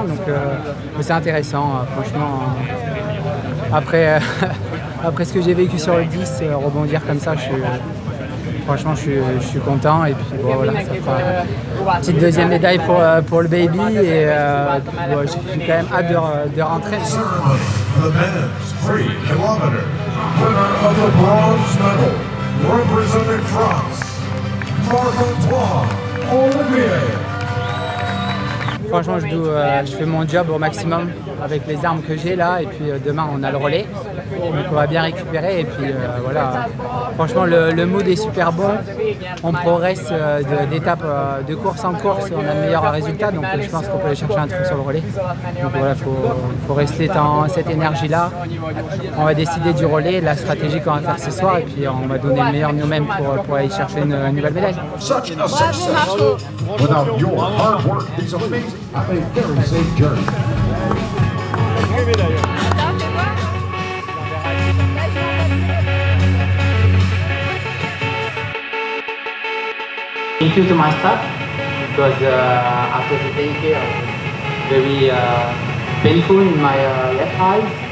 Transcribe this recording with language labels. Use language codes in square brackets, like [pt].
[fr] Donc c'est intéressant, franchement. Après, après ce que j'ai vécu sur le 10, rebondir comme ça, franchement, je suis content. Et puis bon, voilà, ça fera une petite deuxième médaille pour le baby. Et bon, j'ai quand même hâte de rentrer. [en] The men's 3 kilometer. Winner of the bronze medal, representing France, Marc-Antoine Olivier. [fr] Franchement, je fais mon job au maximum avec les armes que j'ai là. Et puis demain, on a le relais. Donc on va bien récupérer. Et puis voilà. Franchement, le mood est super bon. On progresse d'étape de course en course. On a de meilleurs résultats. Donc je pense qu'on peut aller chercher un truc sur le relais. Donc voilà, faut rester dans cette énergie-là. On va décider du relais, la stratégie qu'on va faire ce soir. Et puis on va donner le meilleur de nous-mêmes pour aller chercher une nouvelle médaille. [en] Such a success. Without your hard work, it's amazing. Have a very safe journey. Thank you to my staff because after the day here, it was very painful in my left eye.